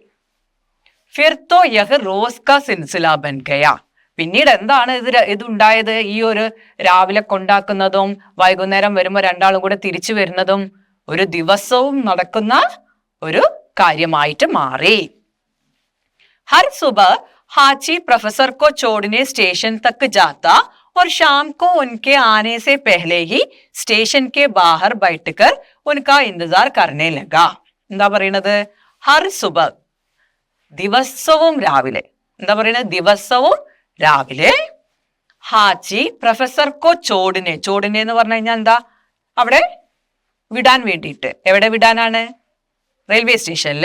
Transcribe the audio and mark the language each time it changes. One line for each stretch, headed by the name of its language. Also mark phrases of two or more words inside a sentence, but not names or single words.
Hindi: फिर तो यह रोज़ का सिलसिला बन गया,
Malayalam: പിന്നീട് എന്താണ് ഇതുണ്ടായത്? ഈ ഒരു രാവിലെ കൊണ്ടാക്കുന്നതും വൈകുന്നേരം വരുമ്പോൾ രണ്ടാളും കൂടെ തിരിച്ചു വരുന്നതും ഒരു ദിവസവും നടക്കുന്ന ഒരു കാര്യമായിട്ട് മാറി.
Hindi: हर सुबह हाची प्रोफेसर को छोड़ने स्टेशन तक जाता और शाम को उनके आने से पहले ही स्टेशन के बाहर बैठकर उनका इंतजार करने लगा.
Malayalam: എന്താ പറയണത്?
Hindi: हर सुबह,
Malayalam: ദിവസവും രാവിലെ. എന്താ പറയണത്? ദിവസവും രാവിലെ
Hindi: हाची प्रोफेसर को छोड़ने
Malayalam: എന്ന് പറഞ്ഞു കഴിഞ്ഞാൽ എന്താ? അവിടെ വിടാൻ വേണ്ടിയിട്ട്. എവിടെ വിടാനാണ്? റെയിൽവേ സ്റ്റേഷനില്.